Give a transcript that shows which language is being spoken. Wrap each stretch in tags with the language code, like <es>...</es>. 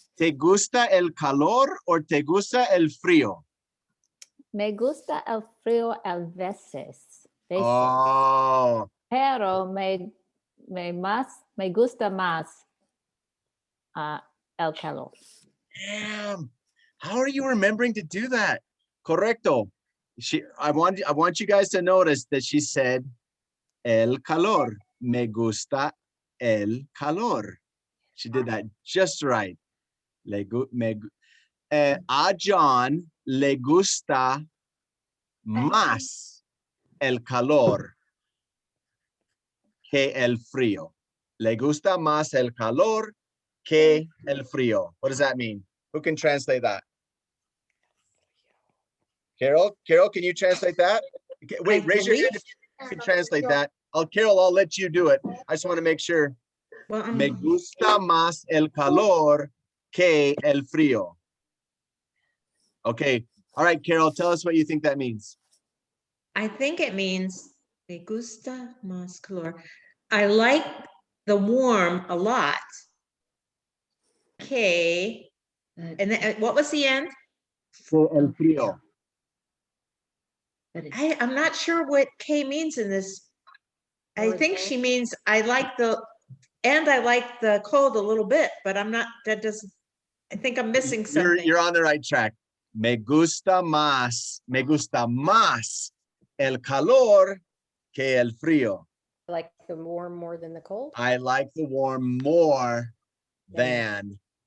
<es>¿te gusta el calor o te gusta el frío? me gusta el frío a veces, Oh, pero me gusta más el calor.</es> <en>damn. How are you remembering to do that?</en> <es>Correcto.</es> <en>I want you guys to notice that she said el calor.</en> <es>Me gusta el calor.</es> <en>She did that just right.</en> <es>A John le gusta más el calor que el frío. Le gusta más el calor que el frío.</es> <en>What does that mean? Who can translate that? Carol, can you translate that? Okay, wait, raise your hand if you can translate that. Carol, I'll let you do it. I just want to make sure. Well,</en> <es>Me gusta más el calor que el frío.</es> <en>Okay. All right, Carol, tell us what you think that means. I think it means</en> <es>me gusta más calor.</es> <en>I like the warm a lot. Okay. And then what was the end?</en> <es>Que el frío.</es> <en>I'm not sure what K means in this. I think she means I like the cold a little bit, but I'm not, that doesn't, I think I'm missing something. You're on the right track.</en> <es>Me gusta más el calor que el frío.</es> <en>I like the warm more than the cold. I like the warm more than.</en>